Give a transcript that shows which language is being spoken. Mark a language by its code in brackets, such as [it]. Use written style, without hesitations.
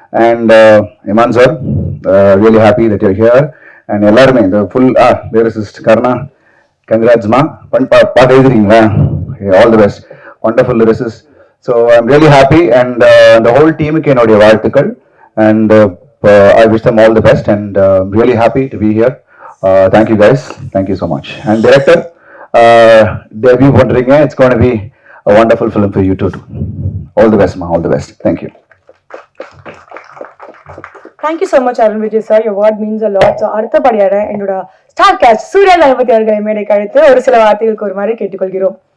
[en] And Imman sir, really happy that you here. [ta] And எல்லாருமே இந்த full lyricist கர்ணா, கங்க்ராட்ஸ்மா. பாட்டு எழுதுறீங்களா? [en] All the best, wonderful lyricist. So I am really happy. [ta] And அந்த whole டீமுக்கு என்னுடைய வாழ்த்துக்கள். [en] And I wish them all the best and really happy to be here. Thank you guys. Thank you so much. And director, debut பண்றீங்க. It's going to be a wonderful film for you too. All the best, ma. All the best. Thank you. Thank you so much Arun Vijay sir. Your word means a lot. [ta] So அடுத்தபடியாக எங்களோட star cast Surya Ganapathi அவர்களை மேடைக்கு அழைத்து ஒரு சில வார்த்தைகளுக்கு ஒரு மாதிரி கேட்டுக்கொள்கிறோம்.